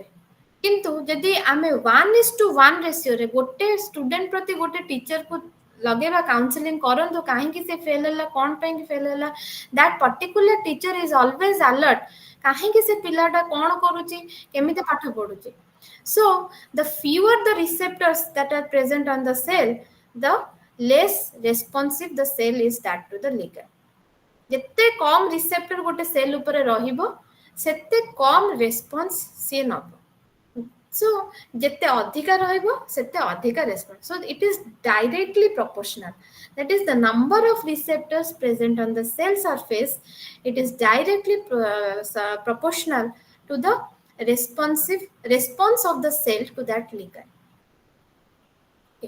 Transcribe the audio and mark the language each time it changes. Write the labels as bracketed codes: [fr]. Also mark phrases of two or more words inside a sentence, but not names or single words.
[or] କିନ୍ତୁ ଯଦି ଆମେ 1:1 ରେସିଓରେ ଗୋଟେ ଷ୍ଟୁଡେଣ୍ଟ ପ୍ରତି ଗୋଟେ ଟିଚରକୁ ଲଗେଇବା, କାଉନସିଲିଂ କରନ୍ତୁ କାହିଁକି ସେ ଫେଲ୍ ହେଲା, କ'ଣ ପାଇଁକି ଫେଲ୍ ହେଲା, [en] that particular teacher is always alert [or] କାହିଁକି ସେ ପିଲାଟା କ'ଣ କରୁଛି, କେମିତି ପାଠ ପଢୁଛି। [en] So the fewer the receptors that are present on the cell, the less responsive the cell is that to the ligand. [or] ଯେତେ କମ୍ ରିସେପ୍ଟର ଗୋଟେ ସେଲ୍ ଉପରେ ରହିବ ସେତେ କମ୍ ରେସ୍ପନ୍ସ ସିଏ ନବ। So ଯେତେ ଅଧିକା ରହିବ ସେତେ ଅଧିକା ରେସ୍ପନ୍ସ। [en] So it is directly proportional, that is the number of receptors present on the cell surface, it is directly proportional to the response of the cell to that ligand. Okay.